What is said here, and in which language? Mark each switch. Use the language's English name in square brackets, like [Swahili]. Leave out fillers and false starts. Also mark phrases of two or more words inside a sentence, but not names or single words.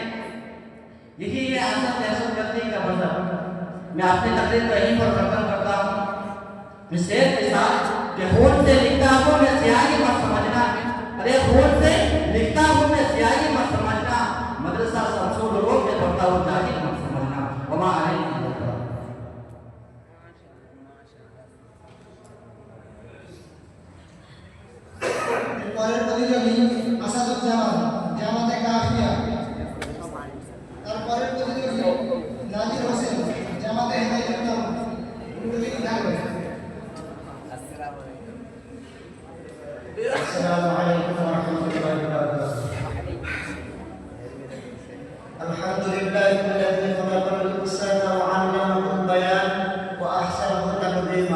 [Urdu] یہی ہے اصل دہشت گردی کا مطلب۔ میں اپنی تقریر کو یہیں پر ختم کرتا ہوں۔ مثال کے ساتھ کہ خون سے لکھتا ہوں میں سیاہی مت سمجھنا، ارے خون سے لکھتا ہوں میں سیاہی مت سمجھنا، مدرسہ سمسو لوگوں میں پڑھتا ہوں جاہل مت سمجھنا۔ [Arabic] وما علیہ [Bangla] পরের প্রতিযোগী আসাদুজ্জামান জামাতে কাফিয়া। তারপরের প্রতিযোগী নাজির হোসেন জামাতে হেদায়েতুল্লাহ। প্রতিযোগী থাকবে। [Arabic] السلام عليكم ورحمة الله وبركاته. الحمد لله الذي خلق الإنسان وعلمه البيان وأحسنه تقديما.